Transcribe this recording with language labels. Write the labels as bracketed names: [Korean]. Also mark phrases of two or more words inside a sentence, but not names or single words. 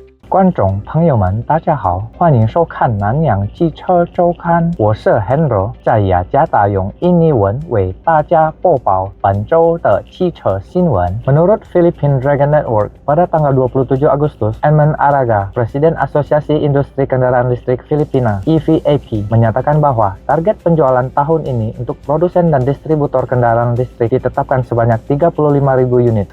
[Chinese] 观众朋友们，大家好，欢迎收看南洋汽车周刊。我是 Henro， 在雅加达用印尼文为大家播报本周的汽车新闻。 [Indonesian] Menurut Philippine Dragon Network, pada tanggal 27 Agustus, Edmund Araga, Presiden Asosiasi Industri Kendaraan Listrik Filipina (EVAP), menyatakan bahwa target penjualan tahun ini untuk produsen dan distributor kendaraan listrik ditetapkan sebanyak 35.000 unit.